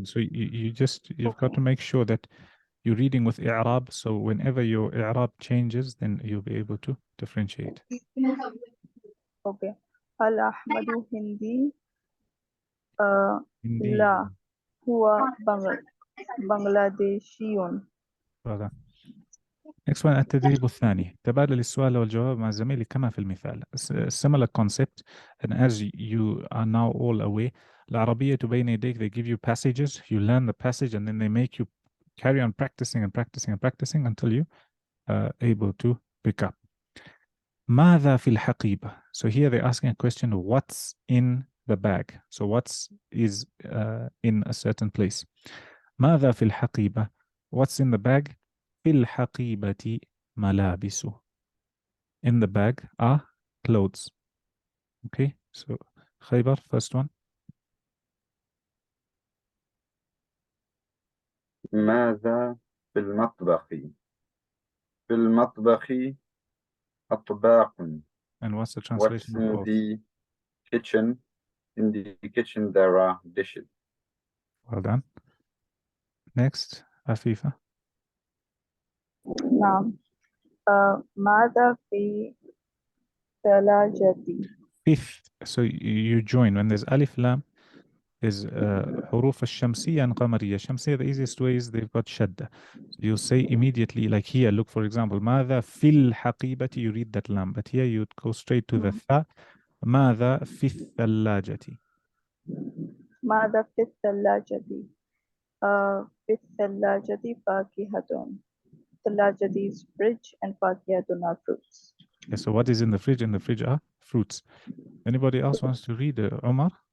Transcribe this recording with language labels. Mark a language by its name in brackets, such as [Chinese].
[English] So you've got to make sure that you're reading with إعراب, so whenever your إعراب changes then you'll be able to differentiate. [Arabic] أوكي. هل أحمد هندي؟ هندي. لا هو بنغلاديشي. [English] Well done. Next one [Arabic] التدريب الثاني. تبادل السؤال والجواب مع الزميل كما في المثال. [English] Similar concept, and as you are now all aware, العربية بين يديك, they give you passages, you learn the passage and then they make you carry on practicing and practicing and practicing until you are able to pick up. [Arabic] ماذا في الحقيبة? [English] So here they're asking a question, what's in the bag? So what's is in a certain place. [Arabic] ماذا في الحقيبة? [English] What's in the bag? [Arabic] في الحقيبة ملابس. [English] In the bag are clothes. Okay, so خيبر, first one. [Arabic] ماذا في المطبخ؟ في المطبخ أطباق. [English] And what's the What's translation of in both? the kitchen? In the kitchen there are dishes. Well done. Next, Afifa. [Arabic] نعم. ماذا في ثلاجتي؟ [English] Fifth, so you join when there's alif lam, is حروف الشمسية and قمرية. الشمسية, the easiest way is they've got shadda. So you'll say immediately, like here, look for example, [Arabic] ماذا في الحقيبة, [English] you read that lam, but here you'd go straight to the tha. [Arabic] ماذا في الثلاجة. ماذا في الثلاجة؟ في الثلاجة فاكهة. [English] الثلاجة is fridge and فاكهة are fruits. Yeah, so what is in the fridge? In the fridge are fruits. Anybody else wants to read Omar?